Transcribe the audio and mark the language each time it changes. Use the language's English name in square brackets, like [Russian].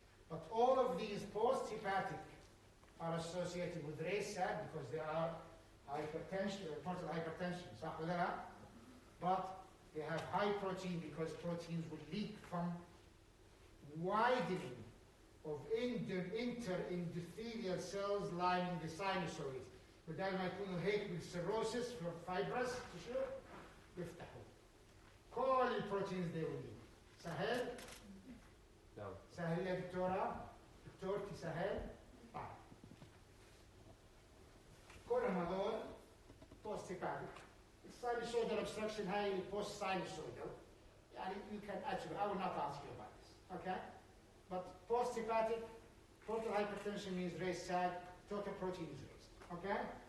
[English] But all of these post-hepatic are associated with raised SAG because they are hypertension, portal hypertension. [Arabic] صح ولا لا? [English] But they have high protein because proteins will leak from widening of inter-endothelial cells lining the sinusoid. [Arabic] بدل ما يكونوا هيك بالcirrhosis [English] for fibrous tissue [Arabic] يفتحوا. كل البروتينز [English] they will leak. [Arabic] سهل؟ [English] No. [Arabic] سهل يا دكتورة؟ دكتورتي سهل؟ طيب. كلهم هذول post hepatic. [English] Sinusoidal obstruction [Arabic] هاي post sinusoidal. [English] يعني you can actually, I will not ask you about this. Okay? But post-hepatic, portal hypertension means raised SAG, total protein is raised. Okay?